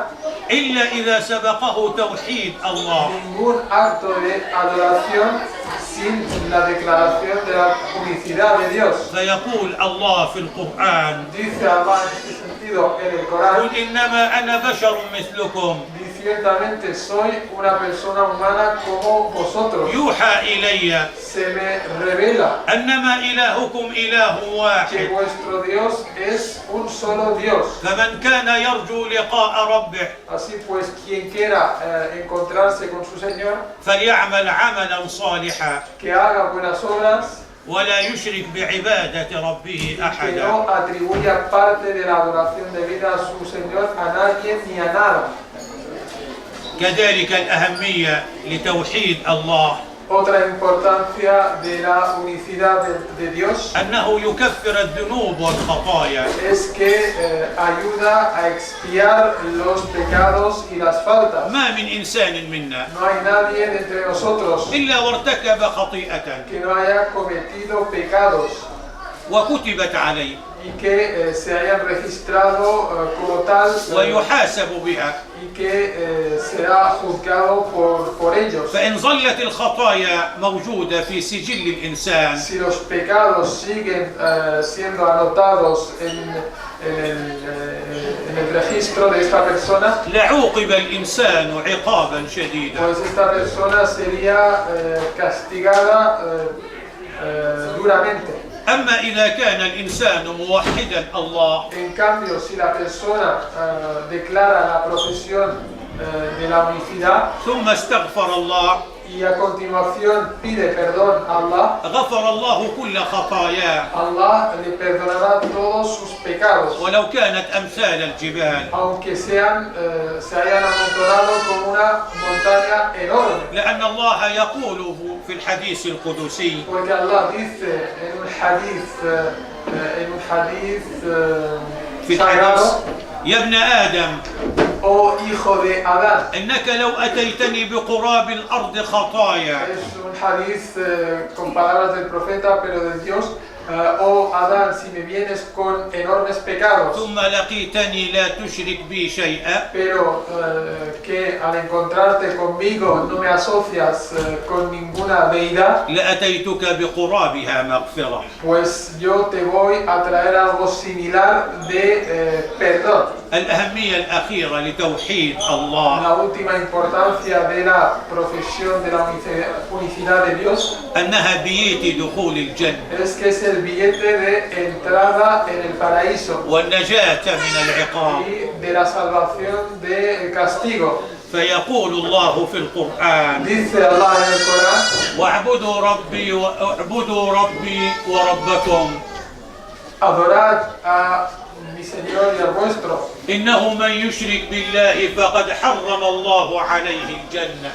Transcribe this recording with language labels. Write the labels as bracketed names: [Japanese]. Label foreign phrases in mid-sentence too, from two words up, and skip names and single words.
[Arabic] إلا إذا سبقه توحيد الله. [Spanish] ningún acto de adoración sin la declaración de la unicidad de Dios. [Arabic] فيقول الله في القرآن: [Spanish] Dice Allah en este sentido en el Corán: [Arabic] قل إنما أنا بشر مثلكم [Spanish] ciertamente soy una persona humana como vosotros. [Arabic] يوحى إلي [Spanish] Se me revela [Arabic] أنما إلهكم إله [Spanish] que [Arabic] واحد [Spanish] vuestro Dios es un solo Dios. [Arabic] فمن كان يرجو لقاء ربه [Spanish] Así pues, quien quiera encontrarse con su Señor, [Arabic] فليعمل عملا صالحا [Spanish] que haga buenas obras, [Arabic] ولا يشرك بعبادة ربه [Spanish] que [Arabic] أحدا. [Spanish] no atribuya parte de la adoración debida a su Señor a nadie ni a nada. [Arabic] كذلك الأهمية لتوحيد الله [Spanish] Otra importancia de la unicidad de Dios [Arabic] أنه يكفر الذنوب والخطايا. [Spanish] es que ayuda a expiar los pecados y las faltas. [Arabic] ما من إنسان منا [Spanish] No hay nadie de entre nosotros [Arabic] إلا وارتكب خطيئة [Spanish] que no haya cometido pecados [Arabic] وكتبت عليه [Spanish] y que se hayan registrado como tal [Arabic] ويحاسب بها. [Spanish] y que será juzgado por ellos. [Arabic] فإن ظلت الخطايا موجودة في سجل الإنسان [Spanish] Si los pecados siguen siendo anotados en el registro de esta persona, [Arabic] لعوقب الإنسان عقابا شديدا. [Spanish] pues esta persona sería castigada duramente. [Arabic] أما إذا كان الإنسان موحدا الله [Spanish] En cambio, si la persona declara la profesión de la unicidad [Arabic] ثم استغفر الله [Spanish] y a continuación pide perdón a Allah, [Arabic] غفر الله كل خطاياه [Spanish] Allah le perdonará todos sus pecados, [Arabic] ولو كانت أمثال الجبال، [Spanish] aunque se hayan amontonado como una montaña enorme. [Arabic] لأن الله يقوله في الحديث القدسي [Spanish] Porque Allah dice en un hadith [Arabic] في الحديث [Spanish] sagrado: [Arabic] يا ابن آدم [Spanish] oh hijo de Adán. [Arabic] إنك لو أتيتني بقراب الأرض خطايا [Spanish] Es un hadith con palabras del profeta, pero de Dios. Oh Adán, si me vienes con enormes pecados, [Arabic] ثم لقيتني لا تشرك بي شيئا [Spanish] pero que al encontrarte conmigo no me asocias con ninguna deidad, [Arabic] لأتيتك بقرابها مغفرة. [Spanish] pues yo te voy a traer algo similar de perdón. [Arabic] الأهمية الأخيرة لتوحيد الله [Spanish] La última importancia de la profesión de la unicidad de Dios [Arabic] أنها بيت دخول الجنة [Spanish] es que es el billete de entrada en el paraíso [Arabic] والنجاة من العقاب. [Spanish] y de la salvación del castigo. [Arabic] فيقول الله في القرآن [Spanish] Dice Allah en el Corán: [Arabic] واعبدوا ربي وربكم [Spanish] adorad a mi Señor y al vuestro. [Arabic] إنه من يشرك بالله فقد حرم الله عليه الجنة.